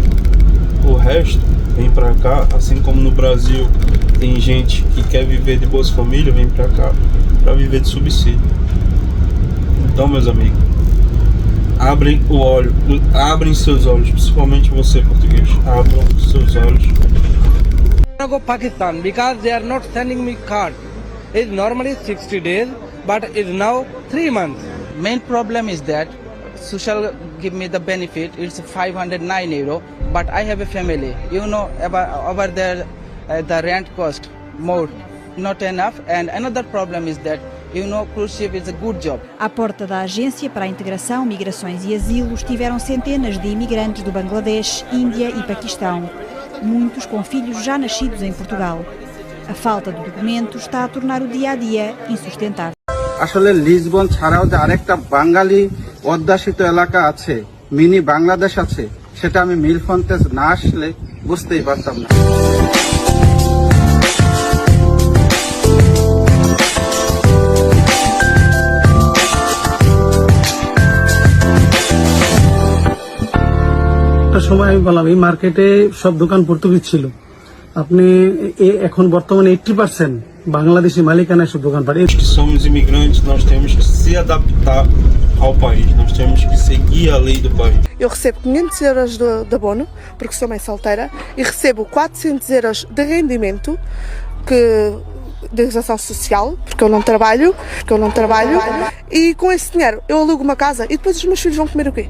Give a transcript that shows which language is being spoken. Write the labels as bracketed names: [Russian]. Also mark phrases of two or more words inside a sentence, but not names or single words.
[Portuguese] O resto vem pra cá, assim como no Brasil tem gente que quer viver de Bolsa Família, vem pra cá pra viver de subsídio. Então, meus amigos, abrem seus olhos, principalmente você, português, abram seus olhos. [English] I go Pakistan because they are not sending me card. It's normally 60 days, but it's now 3 months. Main problem is that social give me the benefit. It's 509 euro, but I have a family. You know about over there, the rent cost more, not enough. And another problem is that cruise ship is a good job. [Portuguese] À porta da Agência para a Integração, Migrações e Asilo estiveram centenas de imigrantes do Bangladesh, Índia e Paquistão. Muitos com filhos já nascidos em Portugal. A falta de documentos está a tornar o dia-a-dia insustentável. [Bangla] আসলে লিসবন ছাড়াও যে আরেকটা বাঙালি অধ্যাসিত এলাকা আছে, মিনি বাংলাদেশ আছে, সেটা আমি মিলফন্তেজ না আসলে বুঝতেই পারতাম না। সময় আমি বললাম এই মার্কেটে সব দোকান পর্তুগিজ ছিল, আপনি এখন বর্তমানে 80% বাংলাদেশি মালিকানায় সব দোকান পারে। [Portuguese] Somos imigrantes, nós temos que se adaptar ao país, nós temos que seguir a lei do país. Eu recebo 500 euros de abono, porque sou mãe solteira, e recebo 400 euros de rendimento, que de realização social, porque eu não trabalho, e com esse dinheiro eu alugo uma casa e depois os meus filhos vão comer o quê?